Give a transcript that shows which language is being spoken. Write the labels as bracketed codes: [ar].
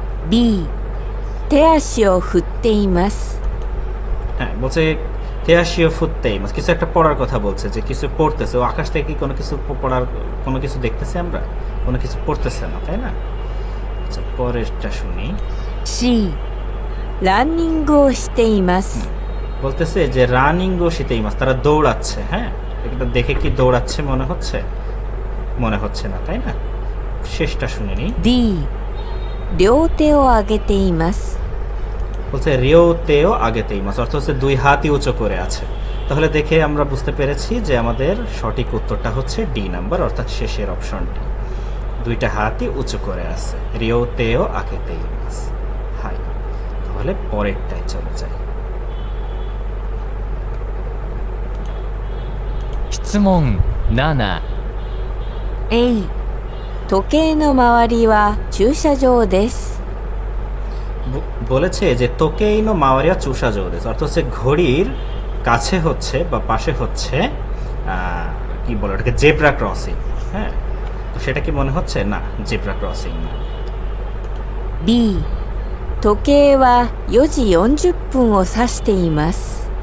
[ja] B 手足を振っています [bn] হ্যাঁ, বলছে [ja] তেয়াশিও ফুটতেই মাস, [bn] কিছু একটা পড়ার কথা বলছে, যে কিছু পড়তেছে। ও আকাশ থেকে কি কোনো কিছু পড়ার কোনো কিছু দেখতেছে? আমরা কোনো কিছু পড়তেছে না, তাই না? আচ্ছা, পরেরটা শুনি। [ja] C ランニングをしています [bn] বলতেছে যে [ja] রানিং ও শীতেই মাস, [bn] তারা দৌড়াচ্ছে। হ্যাঁ, এটা দেখে কি দৌড়াচ্ছে মনে হচ্ছে? মনে হচ্ছে না, তাই না? শেষটা শুনে নিই। [ja] D 両手を上げています [bn] বলছে [ja] রিও তেও আগেতেই মাস, [bn] অর্থ হচ্ছে দুই হাতই উঁচু করে আছে। তাহলে দেখে আমরা বুঝতে পেরেছি যে আমাদের সঠিক উত্তরটা হচ্ছে ডি নাম্বার, অর্থাৎ শেষের অপশনটি, দুইটা হাতই উঁচু করে আছে, [ja] রিও তেও আগেতেই মাস। [bn] হাই, তাহলে পরেরটাই চলে যায়। [ja] 質問7、 A 時計の周りは駐車場です [bn] বলেছে যে [ja] তোকেইনো মাওয়ারিয়া চুষা জোদেস, [bn] অর্থ হচ্ছে ঘড়ির কাছে হচ্ছে বা পাশে হচ্ছে কি বলে ওটাকে, জেব্রা ক্রসিং। হ্যাঁ, তো সেটা কি মনে হচ্ছে? না, জেব্রা ক্রসিং না। [ja] B 時計は4時40分を指しています